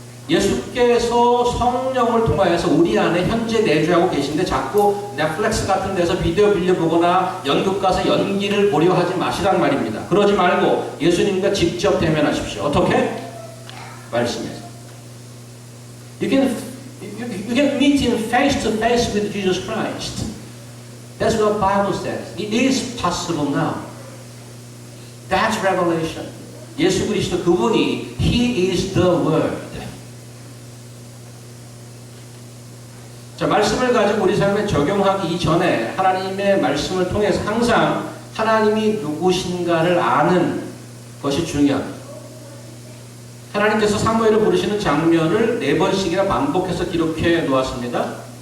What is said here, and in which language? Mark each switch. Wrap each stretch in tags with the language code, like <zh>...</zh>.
<ko>예수께서 성령을 통하여서 우리 안에 현재 내주하고 계신데 자꾸 넷플릭스 같은 데서 비디오 빌려보거나 연극 가서 연기를 보려 하지 마시란 말입니다. 그러지 말고 예수님과 직접 대면하십시오. 어떻게? 말씀에서.</ko> <en>You can meet him face to face with Jesus Christ. That's what the Bible says. It is possible now. That's revelation.</en> <ko>예수 그리스도 그분이</ko> <en>He is the Word.</en> <ko>자, 말씀을 가지고 우리 삶에 적용하기 이전에 하나님의 말씀을 통해서 항상 하나님이 누구신가를 아는 것이 중요합니다. 하나님께서 사무엘을 부르시는 장면을 4번씩이나 반복해서 기록해 놓았습니다.</ko>